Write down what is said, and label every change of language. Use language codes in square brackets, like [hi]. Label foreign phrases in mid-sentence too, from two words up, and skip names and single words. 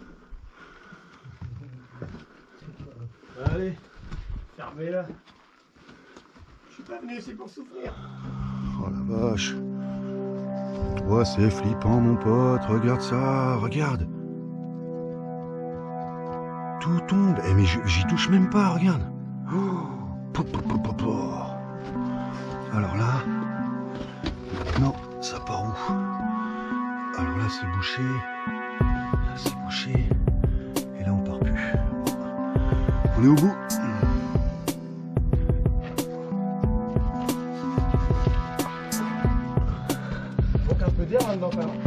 [fr] Allez, fermez-la. Je suis pas venu ici pour souffrir. Oh la vache. Ouais, c'est flippant, mon pote. Regarde ça, regarde. Tout tombe. Eh, mais j'y touche même pas, regarde. Oh, po, po, po, po, po. Alors là, non, ça part où? Alors là, c'est bouché. Là, c'est bouché. Et là, on part plus. On est au bout. Donc un peu d'air là-dedans quand même.